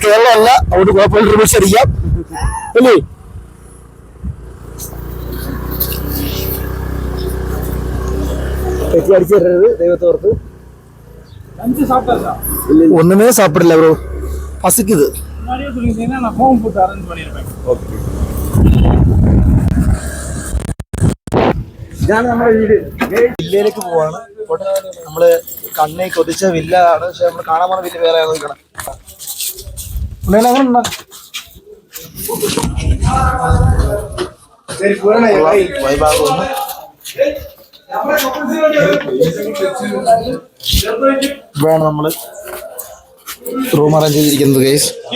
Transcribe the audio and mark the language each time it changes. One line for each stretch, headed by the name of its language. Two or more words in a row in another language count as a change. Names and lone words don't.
Malayalam: കേരളമല്ല, അവിടെ കുഴപ്പമില്ല, റിവേഴ്സ് അടിക്കാം അല്ലേ? തെറ്റി അടിച്ചു തരരുത് ദൈവത്തോർത്ത്.
Tamil: ஒண்ணுமே சாப்பிடல ப்ரோ, பசிக்குது.
Malayalam: ഇതാണ് നമ്മുടെ വീട്. വില്ലയിലേക്ക് പോവാണ്. നമ്മള് കണ്ണി കൊതിച്ച വില്ല ആണ്. പക്ഷെ നമ്മള് കാണാൻ പോകുന്ന വില്ല വേറെ നോക്കണം. വൈഭാഗം ഇവിടെയാണ് നമ്മള്
English: room arrange
Malayalam: ചെയ്തിരിക്കുന്നത് ഗൈസ്.